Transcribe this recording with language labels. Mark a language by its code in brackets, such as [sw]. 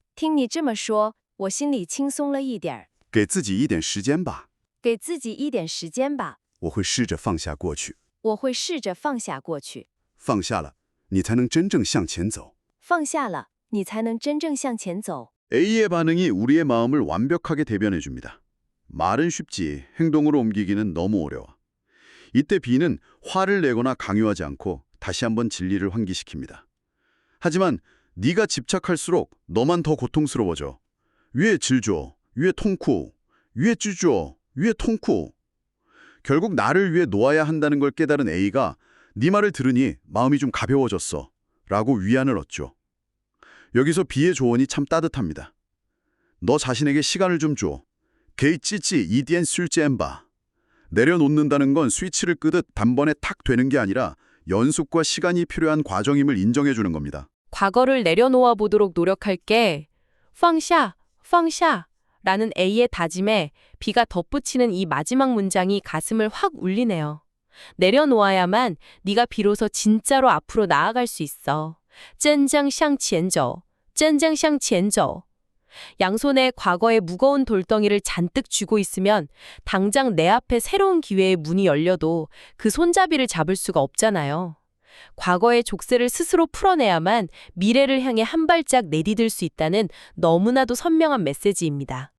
[zh] 听你这么说，我心里轻松了一点儿。给自己一点时间吧，给自己一点时间吧，我会试着放下过去。我会试着放下过去。放下了，你才能真正向前走。放下了，你才能真正向前走。 [ko] A의 반응이 우리의 마음을 완벽하게 대변해 줍니다. 말은 쉽지 행동으로 옮기기는 너무 어려워. 이때 B는 화를 내거나 강요하지 않고 다시 한번 진리를 환기시킵니다. 하지만 네가 집착할수록 너만 더 고통스러워져. [zh] 위에 질줘, 위에 통쿠, 위에 찌줘, 위에 통쿠. [ko] 결국 나를 위해 놓아야 한다는 걸 깨달은 A가 네 말을 들으니 마음이 좀 가벼워졌어 라고 위안을 얻죠. 여기서 B의 조언이 참 따뜻합니다. 너 자신에게 시간을 좀 줘. [zh] 게이찌찌 이디엔 술잼바. [ko] 내려놓는다는 건 스위치를 끄듯 단번에 탁 되는 게 아니라 연습과 시간이 필요한 과정임을 인정해 주는 겁니다. 과거를 내려놓아 보도록 노력할게. [zh] 放下, 放下 [ko] 라는 A의 다짐에 B가 덧붙이는 이 마지막 문장이 가슴을 확 울리네요. 내려놓아야만 네가 비로소 진짜로 앞으로 나아갈 수 있어. [zh] 真正向前走,真正向前走. [ko] 양손에 과거의 무거운 돌덩이를 잔뜩 쥐고 있으면 당장 내 앞에 새로운 기회의 문이 열려도 그 손잡이를 잡을 수가 없잖아요. 과거의 족쇄를 스스로 풀어내야만 미래를 향해 한 발짝 내디딜 수 있다는 너무나도 선명한 메시지입니다.